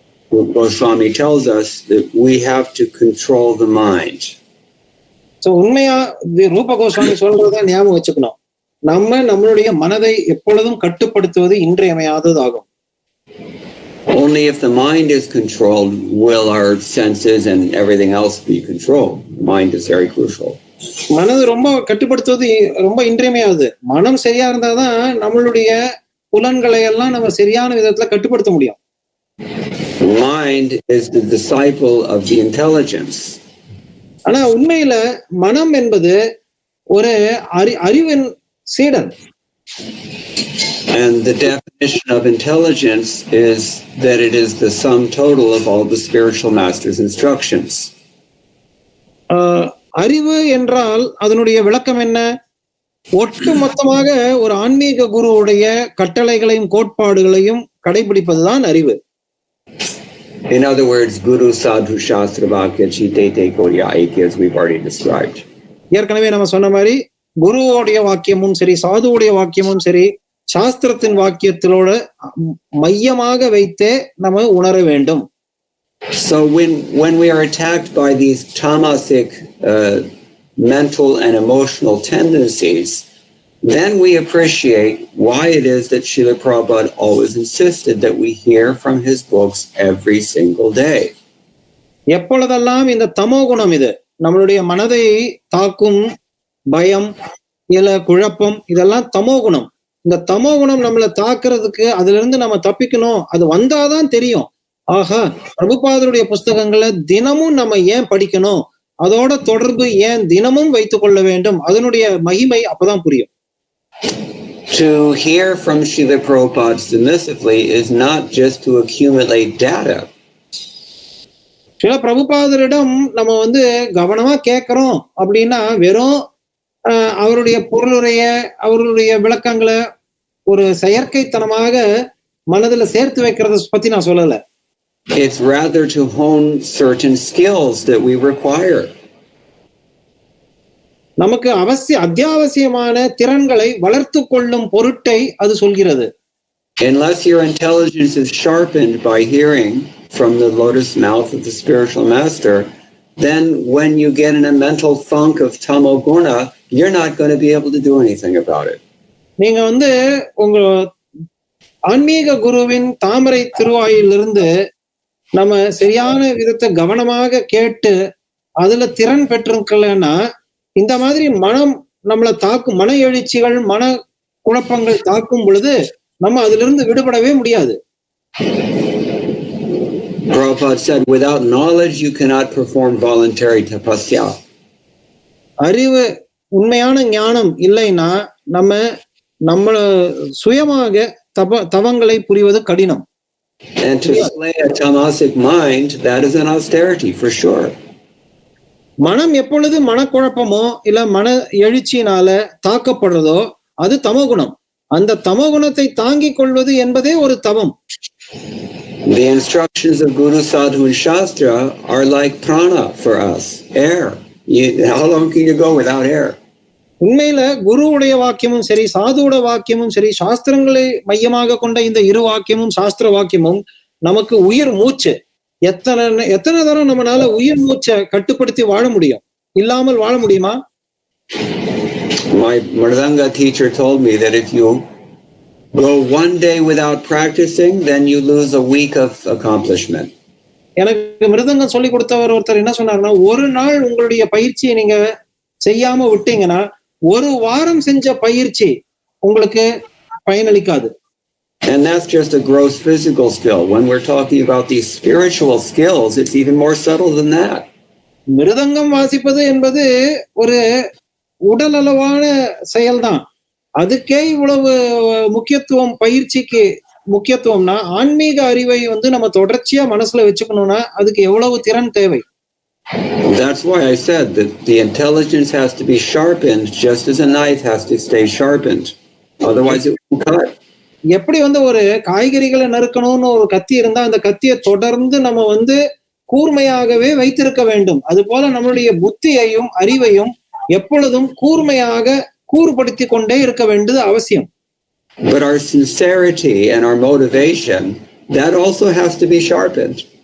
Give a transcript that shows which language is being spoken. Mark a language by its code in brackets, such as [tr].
[en] Goswami tells us that we have to control the mind. [ta] So உண்மையா ரூப கோஸ்வாமி சொல்றத ஞாபகம் வச்சுக்கணும். நம்மளுடைய மனதை எப்பொழுதும் கட்டுப்படுத்துவது இன்றியமையாததாகும். [en] Only if the mind is controlled will our senses and everything else be controlled. The mind is very crucial. [ta] மனது ரொம்ப கட்டுப்படுத்துவது ரொம்ப இன்றியமையாதது. மனம் சரியா இருந்தாதான் நம்மளுடைய புலன்களை எல்லாம் நம்ம சரியான விதத்துல கட்டுப்படுத்த முடியும். [en] Mind is the disciple of the intelligence. [ta] ஆனா உண்மையில மனம் என்பது ஒரு அறிவின் சீடன். [en] And the definition of intelligence is that it is the sum total of all the spiritual master's instructions. [ta] அறிவு என்றால் அதனுடைய விளக்கம் என்ன? ஒட்டு மொத்தமாக ஒரு ஆன்மீக குருவுடைய கட்டளைகளையும் கோட்பாடுகளையும் கடைபிடிப்பதுதான் அறிவு. [en] In other words, [bn] Guru Sadhu Shastra Vakya Chitete Korya Aikya, [en] as we've already described. [ta] ஏற்கனவே நம்ம சொன்ன மாதிரி குருவோடைய வாக்கியமும் சரி, சாதுவுடைய வாக்கியமும் சரி, சாஸ்திரத்தின் வாக்கியத்திலோட மையமாக வைத்தே நம்ம உணர வேண்டும். [en] So when we are attacked by these tamasic mental and emotional tendencies, then we appreciate why it is that Srila Prabhupada always insisted that we hear from his books every single day. [ta] எப்பொழுதெல்லாம் இந்த தமோ குணம் இது நம்மளுடைய மனதை தாக்கும் பயம், இல்ல குழப்பம், இதெல்லாம் தமோ குணம். இந்த தமோ குணம் நம்மளை தாக்குறதுக்கு, அதுல இருந்து நம்ம தப்பிக்கணும், அது வந்தாதான் தெரியும். ஆஹா, பிரபுபாதருடைய புஸ்தகங்களை தினமும் நம்ம ஏன் படிக்கணும், அதோட தொடர்பு ஏன் தினமும் வைத்துக் கொள்ள வேண்டும், அதனுடைய மகிமை அப்பதான் புரியும். [en] To hear from Srila Prabhupada submissively is not just to accumulate data. [ta] சில பிரபுபாதரிடம் நம்ம கவனமா கேட்கிறோம் அப்படின்னா வெறும் அவருடைய பொருளுடைய அவருடைய விளக்கங்களை ஒரு செயற்கைத்தனமாக மனதில் சேர்த்து வைக்கிறத பத்தி நான் சொல்லல. [en] It's rather to hone certain skills that we require. [ta] நமக்கு அத்தியாவசியமான திறன்களை வளர்த்து கொள்ளும் பொருட்டை அது சொல்கிறது. [en] Unless your intelligence is sharpened by hearing from the lotus mouth of the spiritual master, then when you get in a mental funk of tamoguna, you're not going to be able to do anything about it. [ta] நீங்க உங்க ஆன்மீக குருவின் தாமரை திருவாயிலிருந்து நம்ம சரியான விதத்தை கவனமாக கேட்டு அதுல திறன் பெற்றிருக்கலன்னா இந்த மாதிரி மனம் நம்மளை தாக்கும், மன எழுச்சிகள் மன குழப்பங்கள் தாக்கும் பொழுது நம்ம அதிலிருந்து விடுபடவே முடியாது. [en] Prabhupada said, without knowledge you cannot perform voluntary tapasya. [ta] அறிவு, உண்மையான ஞானம் இல்லைன்னா நம்ம சுயமாக தவங்களை புரிவது கடினம். [en] And to slay a tamasic mind, that is an austerity for sure. [ta] மனம் எப்பொழுது மனக்குழப்பமோ இல்ல மன எழுச்சியினால தாக்கப்படுறதோ அது தமோகுணம். அந்த தமோகுணத்தை தாங்கிக் கொள்வது என்பதே ஒரு தவம். [en] The instructions of Guru, Sadhu and Shastra are like prana for us, air. How long can you go without air? [ta] உண்மையில குருவுடைய வாக்கியமும் சரி, சாதுவோட வாக்கியமும் சரி, சாஸ்திரங்களை மையமாக கொண்ட இந்த இரு வாக்கியமும் சாஸ்திர வாக்கியமும் நமக்கு உயிர் மூச்சு. எத்தனை தரம் நம்மளால உயிர் மூச்சை கட்டுப்படுத்தி வாழ முடியும், இல்லாமல் வாழ முடியுமா? [en] My Mridanga teacher told me that if you go one day without practicing, then you lose a week of accomplishment. [ta] எனக்கு மிருதங்கம் சொல்லி கொடுத்தவர் ஒருத்தர் என்ன சொன்னாருன்னா, ஒரு நாள் உங்களுடைய பயிற்சியை நீங்க செய்யாம விட்டீங்கன்னா ஒரு வாரம் செஞ்ச பயிற்சி உங்களுக்கு பயனளிக்காது. [en] And that's just a gross physical skill. When we're talking about these spiritual skills, it's even more subtle than that. [ta] மிருதங்கம் வாசிப்பது என்பது ஒரு உடல் அளவான செயல்தான். அதுக்கே இவ்வளவு முக்கியத்துவம், பயிற்சிக்கு முக்கியத்துவம்னா ஆன்மீக அறிவை நம்ம தொடர்ச்சியா மனசுல வச்சுக்கணும்னா அதுக்கு எவ்வளவு திறன் தேவை. [en] That's why I said that the intelligence has to be sharpened just as a knife has to stay sharpened. Otherwise it will cut. [ta] எப்படி ஒரு காய்கறிகளை நறுக்கணும்னு ஒரு கத்தி இருந்தா அந்த கத்தியை தொடர்ந்து நம்ம கூர்மையாகவே வைத்திருக்க வேண்டும். அது போல நம்மளுடைய புத்தியையும் அறிவையும் எப்பொழுதும் கூர்மையாக கூர்படுத்தி கொண்டே இருக்க வேண்டியது அவசியம். [en] But our sincerity and our motivation, that also has to be sharpened.